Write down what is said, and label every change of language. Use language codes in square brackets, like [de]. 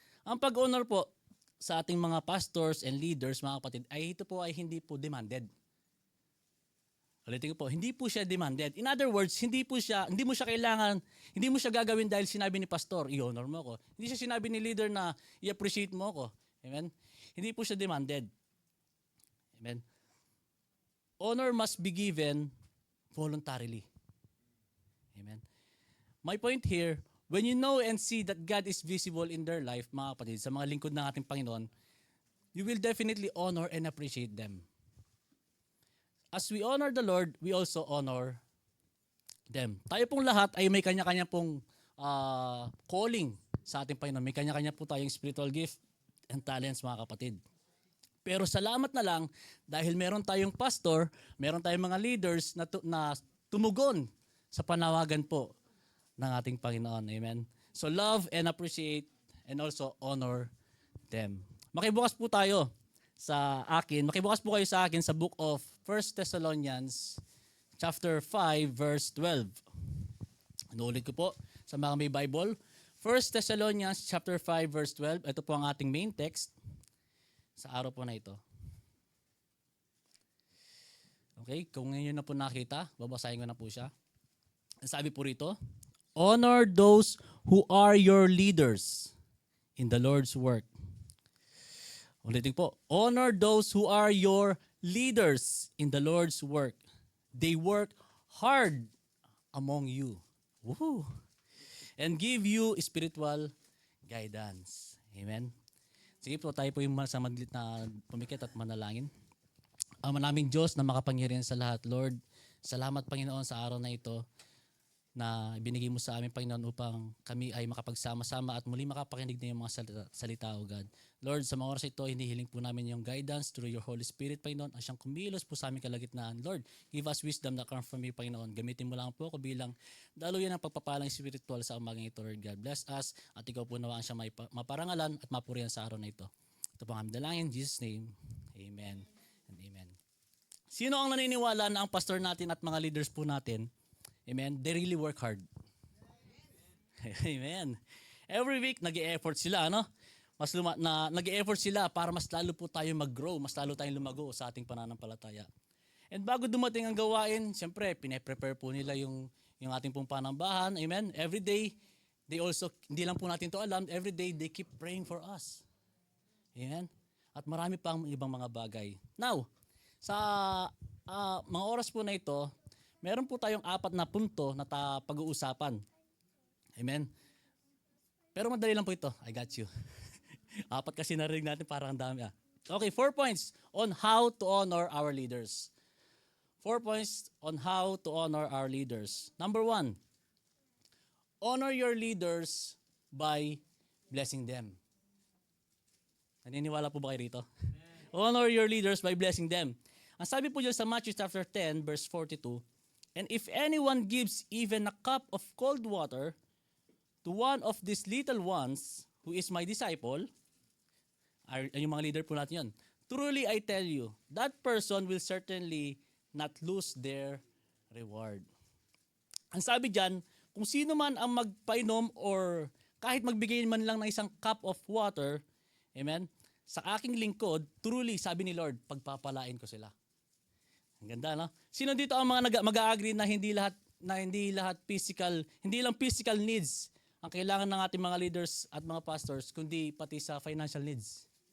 [tl] Ang pag-honor po sa ating mga [en] pastors and leaders, [tl] mga kapatid, ay ito po ay hindi po demanded. Ulitin ko po, hindi po siya demanded. [en] In other words, [tl] hindi mo siya kailangan, hindi mo siya gagawin dahil sinabi ni pastor, i-honor mo ako. Hindi siya sinabi ni leader na i-appreciate mo ako. Amen? Hindi po siya demanded. Amen? [en] Honor must be given voluntarily. Amen? My point here, when you know and see that God is visible in their life, [tl] mga kapatid, sa mga lingkod ng ating Panginoon, [en] you will definitely honor and appreciate them. As we honor the Lord, we also honor them. [tl] Tayo pong lahat ay may kanya-kanya pong calling sa ating Panginoon. May kanya-kanya po tayong [en] spiritual gift and talents, [tl] mga kapatid. Pero salamat na lang dahil meron tayong pastor, meron tayong mga leaders na tumugon sa panawagan po ng ating Panginoon. Amen. [en] So love and appreciate and also honor them. [tl] Makibukas po tayo sa akin. Makibukas po kayo sa akin sa [en] book of 1 Thessalonians chapter 5 verse 12. [tl] Inuulit ko po sa mga may Bible. 1 Thessalonians chapter 5 verse 12. Ito po ang ating main text sa araw po na ito. Okay, kung ngayon na po nakita, babasahin ko na po siya. Ang sabi po rito, [en] honor those who are your leaders in the Lord's work. [tl] Ulitin po, [en] honor those who are your leaders in the Lord's work. They work hard among you. Woohoo! And give you spiritual guidance. Amen? [tl] Sige po, tayo po yung sa madlit na pumikit at manalangin. Ang manaming Diyos na makapangyarihan sa lahat, Lord, salamat Panginoon sa araw na ito. na ibinigay mo sa amin, Panginoon, upang kami ay makapagsama-sama at muli makapakinig na yung mga salita, O God. Lord, sa mga oras ito, hinihiling po namin yung [en] guidance through your Holy Spirit, [tl] Panginoon, at siyang kumilos po sa aming kalagitnaan. [en] Lord, give us wisdom that comes from you, Panginoon. [tl] Gamitin mo lang po ako bilang daluyan ng pagpapalang spiritual sa umagang ito, Lord God. [en] Bless us [tl] at ikaw po nawaan siya maparangalan at mapurihan sa araw na ito. Ito po ang aming dalangin, [en] in Jesus' name. Amen and amen. [tl] Sino ang naniniwala na ang pastor natin at mga leaders po natin, amen, [en] they really work hard? [tl] Amen. [en] Every week, [tl] nag-e-effort sila, ano? Nag-e-effort sila para mas lalo po tayo mag-grow, mas lalo tayong lumago sa ating pananampalataya. And bago dumating ang gawain, siyempre, pine-prepare po nila yung ating pong panambahan. Amen. [en] Every day, they also, [tl] hindi lang po natin to alam, [en] every day, they keep praying for us. Amen. [tl] At marami pang ibang mga bagay. Now, sa mga oras po na ito, meron po tayong 4 na punto na pag-uusapan. Amen. Pero madali lang po ito. [en] I got you. [tl] 4 kasi narinig natin, parang ang dami. [en] Okay, 4 points on how to honor our leaders. 4 points on how to honor our leaders. Number 1, honor your leaders by blessing them. [tl] Naniniwala po ba kayo rito? [en] Honor your leaders by blessing them. [tl] Ang sabi po dyan sa [en] Matthew chapter 10, verse 42, and if anyone gives even a cup of cold water to one of these little ones who is my disciple, [tl] yung mga leader po natin yun, [en] truly I tell you, that person will certainly not lose their reward. [tl] Ang sabi dyan, kung sino man ang magpainom or kahit magbigay man lang ng isang cup of water, amen, sa aking lingkod, [en] truly, sabi ni Lord, [tl] pagpapalain ko sila. Ang ganda, no? Sino dito ang mga mag-a-agree na hindi lahat physical, hindi lang physical needs ang kailangan ng ating mga leaders at mga pastors, kundi pati sa financial needs.